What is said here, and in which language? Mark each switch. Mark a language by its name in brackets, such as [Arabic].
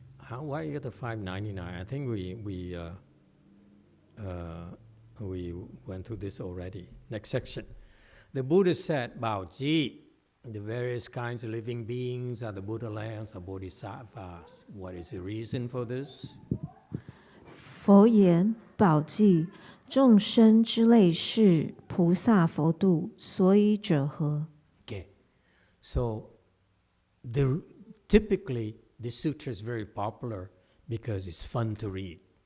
[English] Why you get the $5.99? I think we went through this already. Next section. The Buddha said, Baoji, the various kinds of living beings are the Buddha lands or bodhisattvas. What is the reason for this? [Chinese] 佛言宝记众生之类是菩萨佛度，所以者何？ [English] Okay, so typically this sutra is very popular because it's fun to read.